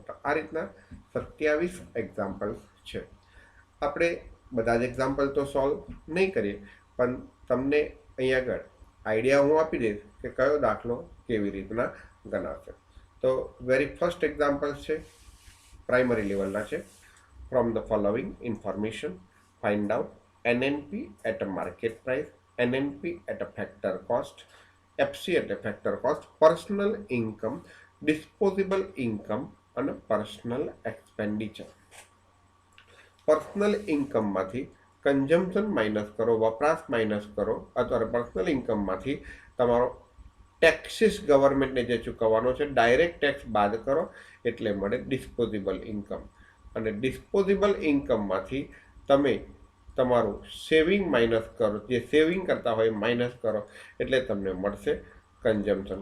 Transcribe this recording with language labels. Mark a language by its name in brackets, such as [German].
[Gujarati] તો આ રીતના 27 એક્ઝામ્પલ્સ છે. આપણે બધા જ એક્ઝામ્પલ તો સોલ્વ નહીં કરીએ, પણ તમને અહીં આગળ આઈડિયા હું આપી દઈશ કે કયો દાખલો કેવી રીતના ગણાશે. તો વેરી ફર્સ્ટ એક્ઝામ્પલ્સ છે, પ્રાઇમરી લેવલના છે. [English] From the following information find out NNP at a market price, NNP at a factor cost, FC at a factor cost, personal income, disposable income અને personal expenditure. [Gujarati] Personal ઇન્કમમાંથી consumption minus કરો, વપરાશ minus કરો, અથવા personal ઇન્કમમાંથી તમારો taxes ગવર્મેન્ટને જે ચૂકવવાનો છે direct tax બાદ કરો એટલે મળે ડિસ્પોઝેબલ ઇન્કમ. અને ડિસ્પોઝેબલ ઇન્કમમાંથી તમે તમારું સેવિંગ માઇનસ કરો, જે સેવિંગ કરતા હોય માઇનસ કરો એટલે તમને મળશે કન્ઝમ્પશન.